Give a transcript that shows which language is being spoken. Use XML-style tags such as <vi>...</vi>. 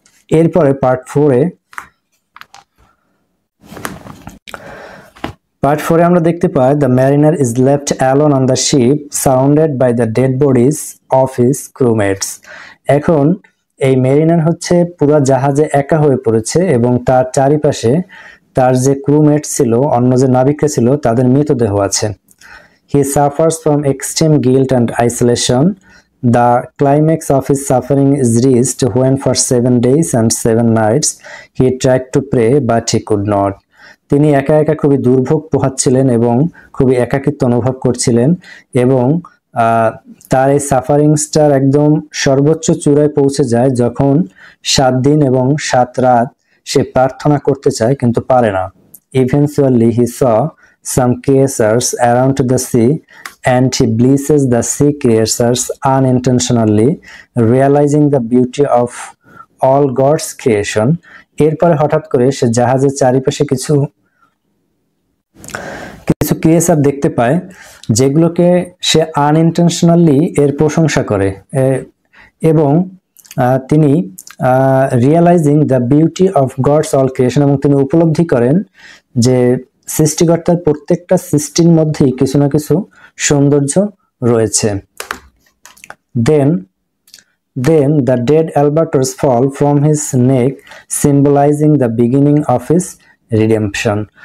<bn>এরপরে পার্ট 4-এ আমরা দেখতে পাই</bn> <en>The mariner is left alone on the ship surrounded by the dead bodies of his crewmates.</en> <bn>এখন এই mariner হচ্ছে পুরো জাহাজে একা হয়ে পড়েছে এবং তার চারিপাশে তার যে ক্রুমেট ছিল, অন্য যে নাবিকরা ছিল, তাদের মৃতদেহ আছে।</bn> <en>He suffers from extreme guilt and isolation. The climax of his suffering is reached when for 7 days and 7 nights he tried to pray but he could not.</en> <bn>তিনি একা একা খুবই দুর্ভোগ পোহাচ্ছিলেন এবং খুবই একাকিত্ব অনুভব করছিলেন, এবং তার এই সাফারিংসটার একদম সর্বোচ্চ চূড়ায় পৌঁছে যায় যখন 7 দিন এবং 7 রাত সে প্রার্থনা করতে চায় কিন্তু পারে না।</bn> <en>Eventually he saw some creatures around the sea and he blesses the sea creatures unintentionally, realizing the beauty of all God's creation.</en> <bn>এরপরে হঠাৎ করে সে জাহাজের চারিপাশে কিছু ক্রিয়েচার দেখতে পায়, যেগুলোকে সে আনইনটেনশনালি এর প্রশংসা করে, এবং তিনি</bn> <en>realising the beauty of God's all creation,</en> <bn>এবং তিনি উপলব্ধি করেন যে সৃষ্টিকর্তার প্রত্যেকটা সৃষ্টির মধ্যেই কিছু না কিছু সৌন্দর্য রয়েছে।</bn> <en>Then the dead albatross fall from his neck, symbolizing the beginning of his redemption.</en>